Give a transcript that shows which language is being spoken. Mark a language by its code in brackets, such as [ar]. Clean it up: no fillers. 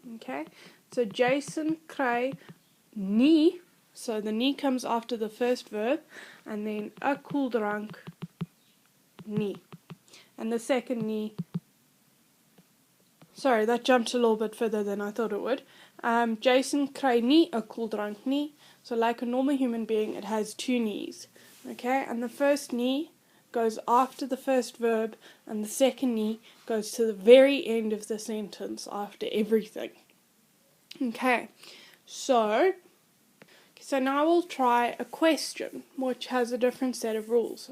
[en] Okay, so [af] Jason kry nie, [en] so the nie comes after the first verb, and then [af] 'n koeldrank nie, [en] and the second nie. Sorry, that jumped a little bit further than I thought it would. [af] Jason kry nie 'n koeldrank nie. [en] So like a normal human being, it has two knees. Okay, and the first knee goes after the first verb, and the second knee goes to the very end of the sentence after everything. Okay, so now we'll try a question, which has a different set of rules.